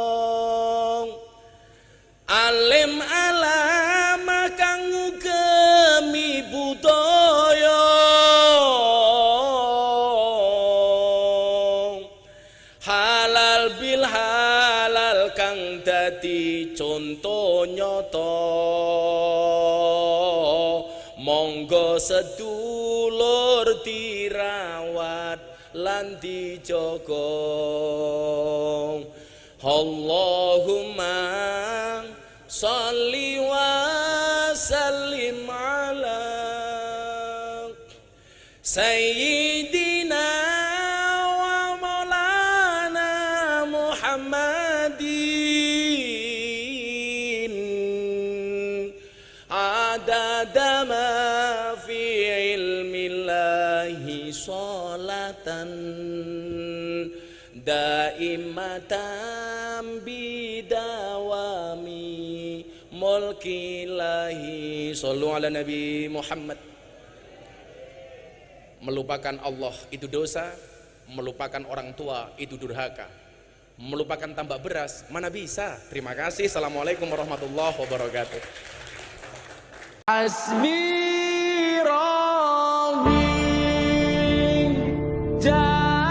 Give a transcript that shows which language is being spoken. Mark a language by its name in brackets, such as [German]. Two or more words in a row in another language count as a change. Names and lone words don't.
[Javanese] alim alama kang ngugemi budaya, halal bil halal kang dadi conto nyata, monggo sedulur dirawat lan dijaga. [Arabic] اللهم صل وسلم على سيدنا ومولانا محمد عدد ما في علم الله صلاة دائمة بدوام ملك الله. صلوا على النبي محمد. [Indonesian] Melupakan Allah itu dosa, melupakan orang tua itu durhaka, melupakan tambak beras mana bisa. Terima kasih. [Arabic] السلام عليكم ورحمة الله وبركاته. حسبي ربي.